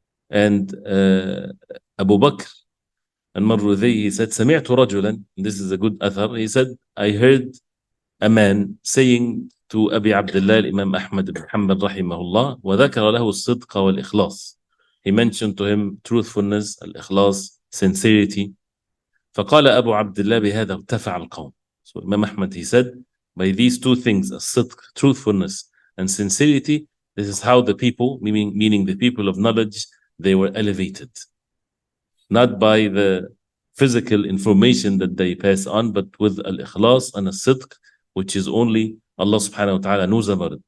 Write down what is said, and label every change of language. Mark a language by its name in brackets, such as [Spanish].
[English] And Abu Bakr al-Marudhi, he said, [Arabic] سمعت رجلا, [English] this is a good athar, he said, I heard a man saying to Abi Abdullah Imam Ahmad ibn Hanbal rahimahullah, [Arabic] وذكر له الصدق والإخلاص. [English] He mentioned to him truthfulness, al-ikhlas, sincerity. [Arabic] فقال أبو عبد الله بهذا ارتفع القوم. [English] So Imam Ahmad, he said, by these two things, الصدق, truthfulness, and sincerity, this is how the people, meaning the people of knowledge, they were elevated. Not by the physical information that they pass on, but with al-ikhlas and al-sidq, which is only Allah subhanahu wa ta'ala knows about it.